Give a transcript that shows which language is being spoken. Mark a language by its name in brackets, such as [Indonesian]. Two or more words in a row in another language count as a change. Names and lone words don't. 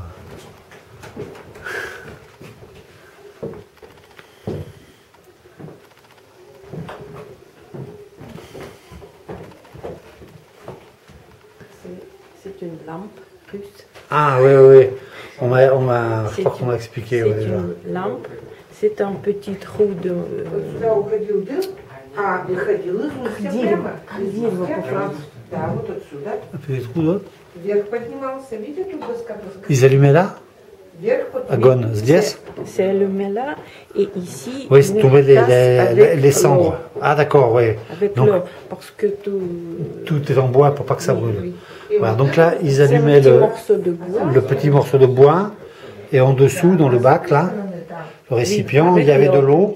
[French] C'est une lampe russe. Ah oui, oui. Je crois qu'on m'a expliqué. C'est Ouais, déjà. une lampe. C'est un petit trou de. [Russian] Вот сюда уходил дым, а выходил из устья прямо. Дым по-французски. Да, вот отсюда. [French] Un peu des trous, là. [Russian] Вверх поднимался. Видите, тут доска. [French] Ils allumaient là, [Russian] Вверх [French] à Gon, здесь. C'est allumé là et ici. Oui, c'est une tombé tasse avec les cendres. l'eau. Ah d'accord, oui. Avec Donc l'eau, parce que tout. tout est en bois pour pas que ça Oui, brûle. oui. Voilà, donc là, ils C'est un allumaient petit morceau de bois. le petit morceau de bois et en dessous, dans le bac là, le récipient, il y avait de l'eau.